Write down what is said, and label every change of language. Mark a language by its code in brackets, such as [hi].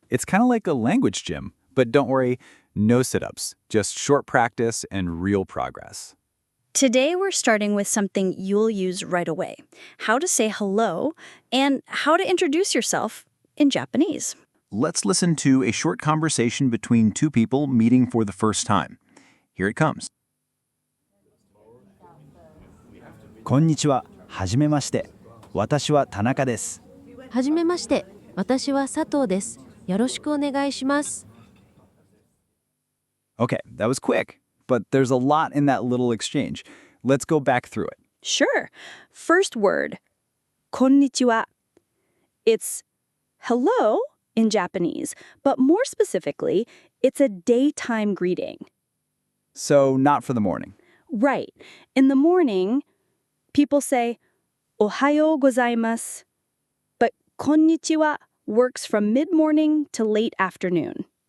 [en] It's kind of like a language gym, but don't worry, no sit-ups, just short practice and real progress. Today, we're starting with something you'll use right away, how to say hello and how to introduce yourself in Japanese. Let's listen to a short conversation between two people meeting for the first time. Here it comes. [ja] こんにちは、はじめまして。私は田中です。はじめまして。私は佐藤です。よろしくお願いします。 [en] Okay, that was quick, but there's a lot in that little exchange. Let's go back through it. Sure. First word, こんにちは. It's hello in Japanese, but more specifically, it's a daytime greeting. So not for the morning. Right. In the morning, people say, おはようございます. But こんにちは works from mid-morning to late afternoon.